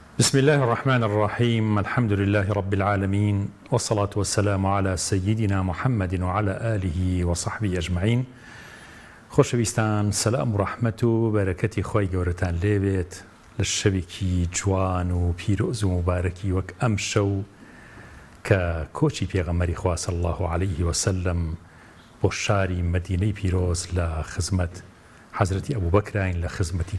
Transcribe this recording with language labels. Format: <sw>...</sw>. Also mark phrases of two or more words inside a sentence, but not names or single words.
<ar>بسم الله الرحمن الرحيم. الحمد لله رب العالمين، والصلاة والسلام على سيدنا محمد وعلى آله وصحبه أجمعين.</ar> <ckb>خۆشەویستان، سەلام و ڕەحمەت و بەرەکەتی خۆی گەورەتان لێبێت لە شەوێکی جوان و پیرۆز و مبارەکی وەک ئەم شەو کە کۆچی پێغەمبەری خوا</ckb> <ar>صلی الله عليه وسلم</ar> <ckb>بۆ شاری مەدینەی پیرۆز لە خزمەت حەزرەتی ئەبوبەکراین، لە خزمەتی</ckb>